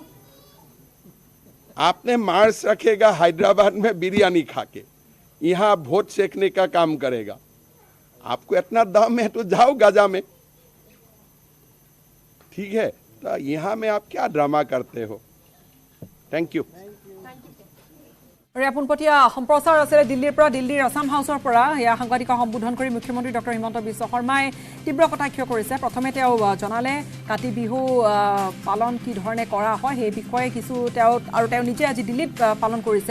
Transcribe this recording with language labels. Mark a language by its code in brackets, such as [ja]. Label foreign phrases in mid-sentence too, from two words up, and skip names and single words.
[hi] आपने मार्च रखेगा हैदराबाद में बिरयानी खा के, यहाँ वोट सेकने का काम करेगा। आपको इतना दम है तो जाओ गाजा में, ठीक है। तो यहाँ में आप क्या ड्रामा करते हो? [en] thank you. [as] আৰু পোনপটীয়া সম্প্ৰচাৰ আছে দিল্লীৰ পৰা, দিল্লীৰ আছাম হাউচৰ পৰা এয়া সাংবাদিকক সম্বোধন কৰি মুখ্যমন্ত্ৰী ডক্টৰ হিমন্ত বিশ্ব শৰ্মাই তীব্ৰ কটাক্ষ কৰিছে। প্ৰথমে তেওঁ জনালে কাতি বিহু পালন কি ধৰণে কৰা হয় সেই বিষয়ে কিছু তেওঁ নিজে আজি দিল্লীত পালন কৰিছে।